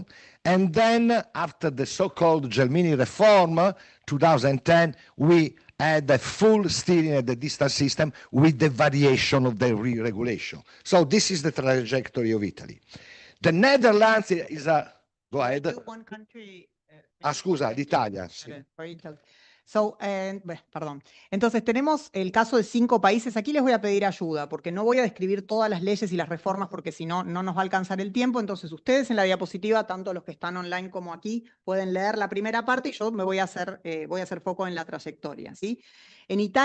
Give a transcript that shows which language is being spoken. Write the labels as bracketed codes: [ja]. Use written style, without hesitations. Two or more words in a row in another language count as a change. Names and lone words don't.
[en] And then after the so-called Gelmini reform, 2010, we had a full steering at the distance system with the variation of the re-regulation. So this is the trajectory of Italy. The Netherlands is a... Go ahead. One country, [it] scusa, l'Italia. Sì. [es] Perdón. Entonces tenemos el caso de 5 países. Aquí les voy a pedir ayuda porque no voy a describir todas las leyes y las reformas porque si no, no nos va a alcanzar el tiempo. Entonces ustedes en la diapositiva, tanto los que están online como aquí, pueden leer la primera parte y yo me voy a hacer foco en la trayectoria, ¿sí?